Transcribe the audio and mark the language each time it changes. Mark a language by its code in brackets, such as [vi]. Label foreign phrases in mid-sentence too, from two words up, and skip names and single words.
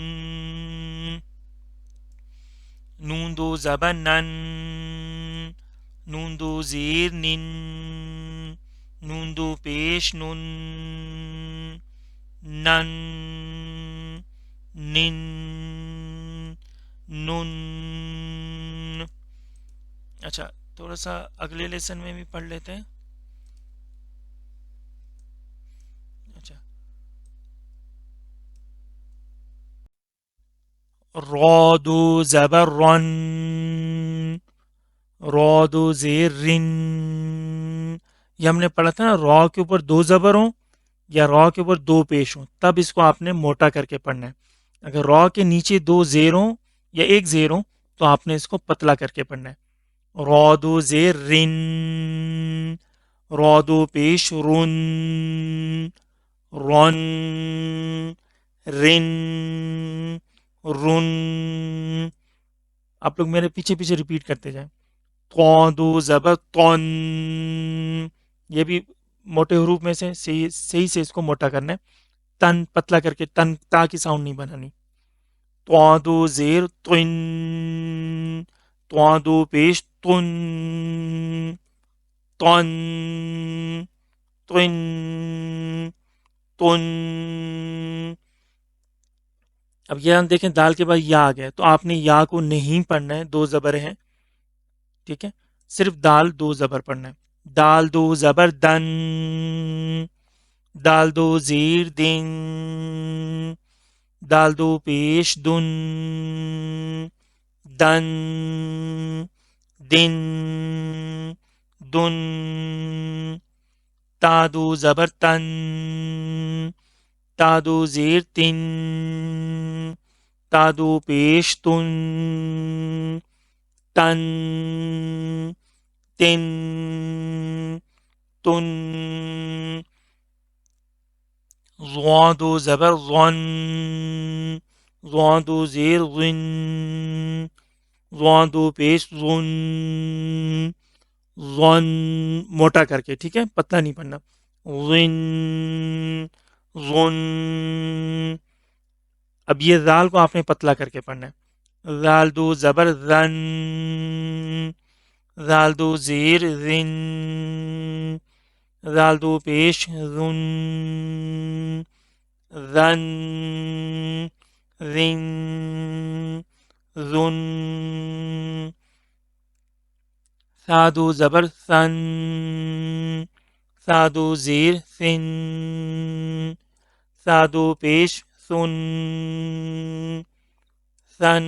[ur] نون دو زبر نن، نون دو زیر نن، نون دو پیش نن، نن، نن، نن. اچھا، تھوڑا سا اگلے لیسن میں بھی پڑھ لیتے ہیں. اچھا، را دو زبر رن، را دو زیر رن. یہ ہم نے پڑھا تھا نا، را کے اوپر دو زبر ہوں یا را کے اوپر دو پیش ہوں تب اس کو آپ نے موٹا کر کے پڑھنا ہے. اگر را کے نیچے دو زیر ہوں یا ایک زیر ہوں تو آپ نے اس کو پتلا کر کے پڑھنا ہے. را دو زیر رن، را دو پیش رن، رن، رن، رن. آپ لوگ میرے پیچھے پیچھے ریپیٹ کرتے جائیں. طا دو زبر طن، یہ بھی موٹے حروف میں سے صحیح سے اس کو موٹا کرنا ہے. تن پتلا کر کے، تن تا کی ساؤنڈ نہیں بنانی. طا دو زیر طن، تو دو پیش تن، تن، تن، تن. اب یہاں دیکھیں دال کے بعد یا آ گیا تو آپ نے یا کو نہیں پڑھنا ہے، دو زبر ہیں، ٹھیک ہے، صرف دال دو زبر پڑھنا ہے. دال دو زبر دن، دال دو زیر دن، دال دو پیش دن، دن، دن، دن. تا دو زبر تن، تا دو زیر تن، تا دو پیش تن، تن، تن، تن. ضا دو زبر ضن، ضا دو زیر ضن، ضا دو پیش ضن، ضن موٹا کر کے، ٹھیک ہے، پتلا نہیں پڑھنا. ضن، ضن. اب یہ زال کو آپ نے پتلا کر کے پڑھنا ہے. زال دو زبر زن، زال دو زیر زن، زال دو پیش زن، زن، زن، زن. سا دو زبر سن، سا دو زیر سن، سا دو پیش سن، سن.